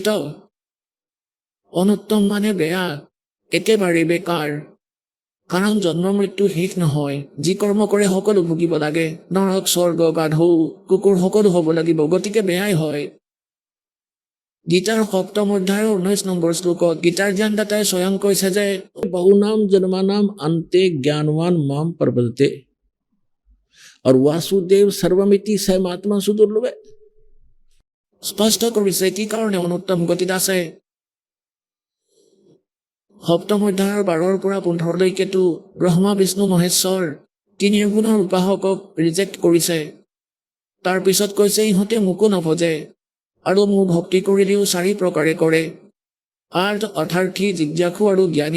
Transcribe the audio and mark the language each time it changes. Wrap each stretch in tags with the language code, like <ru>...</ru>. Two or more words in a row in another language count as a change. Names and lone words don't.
<as>অনুত্তম মানে বেয়া, একেবাৰে বেকাৰ। কাৰণ জন্ম মৃত্যু শেষ নহয়। যি কৰ্ম কৰে সকলো ভুগিব লাগে, নৰক স্বৰ্গ গাধৌ কুকুৰ সকলো হ'ব লাগিব, গতিকে বেয়াই হয়। গীতাৰ 7ম অধ্যায়ৰ 19 নম্বৰ শ্লোকত গীতাৰ জ্ঞানদাতাই স্বয়ং কৈছে যে</as> <sa>बहुनाम जन्मानाम अन्ते ज्ञानवान माम प्रपद्यते और वासुदेव सर्वमिति सहमात्मा सुदुर्लभे।</sa> <as>স্পষ্ট কৰিছে কি কাৰণে অনুত্তম গতিত আছে। 7ম অধ্যায়ৰ 12 পৰা 15লৈকেতো ব্ৰহ্মা বিষ্ণু মহেশ্বৰ তিনি গুণৰ উপাসকক ৰিজেক্ট কৰিছে। তাৰপিছত কৈছে ইহঁতে মোকো নভজে আৰু মোৰ ভক্তি কৰিলেও 4 প্ৰকাৰে কৰে, আৰ্ট, অথাৰ্থী, জিজ্ঞাসু আৰু জ্ঞানী।</as>